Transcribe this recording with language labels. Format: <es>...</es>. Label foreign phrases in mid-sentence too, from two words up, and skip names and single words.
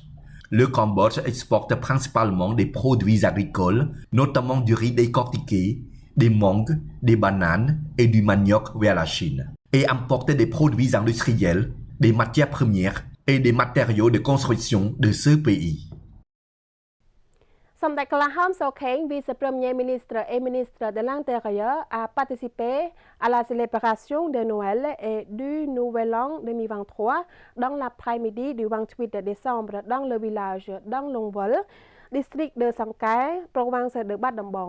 <fr>Le Cambodge exporte principalement des produits agricoles, notamment du riz décortiqué, des mangues, des bananes et du manioc vers la Chine, et importe des produits industriels, des matières premières et des matériaux de construction de ce pays. សម្ដេចក្លាហម សូខេង vice-premier ministre et ministre de l'Intérieur, a participé à la célébration de Noël et du Nouvel An 2023 dans l'après-midi du 28 décembre dans le village d'Anglongvol, district de Sangkai, province de Bat Dambong.</fr>